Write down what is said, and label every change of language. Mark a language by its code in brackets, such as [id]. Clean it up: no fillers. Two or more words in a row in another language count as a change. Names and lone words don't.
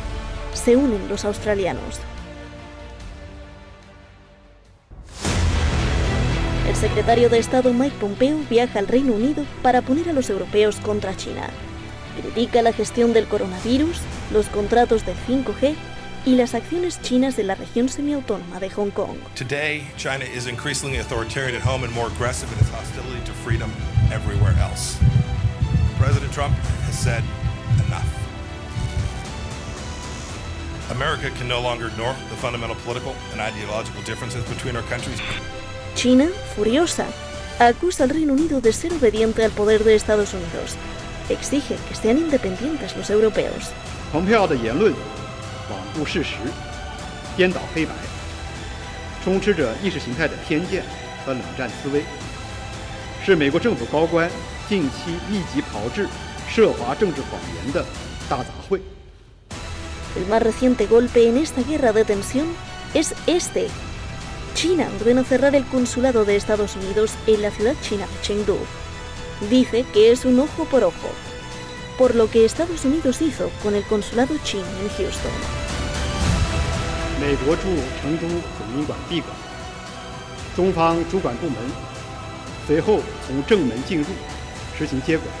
[es] Se unen los australianos. El secretario de Estado Mike Pompeo viaja al Reino Unido para poner a los europeos contra China. Critica la gestión del coronavirus, los contratos del 5G y las acciones chinas de la región semiautónoma de Hong Kong. [en] Today, China is increasingly authoritarian at home and more aggressive in its hostility to freedom everywhere else. President Trump has said enough. America can no longer ignore the fundamental political and ideological differences between our countries. [es] China, furiosa, acusa al Reino Unido de ser obediente al poder de Estados Unidos exige que sean independientes los europeos. [zh] 蓬佩奥的言论罔顾事实，颠倒黑白，充斥着意识形态的偏见和冷战思维，是美国政府高官近期密集炮制涉华政治谎言的大杂烩。 [es] El más reciente golpe en esta guerra de tensión es este. China ordena cerrar el consulado de Estados Unidos en la ciudad china de Chengdu. Dice que es un ojo por ojo, por lo que Estados Unidos hizo con el consulado chino en Houston. [zh] 美国驻成都总领馆闭馆，中方主管部门随后从正门进入，实行接管。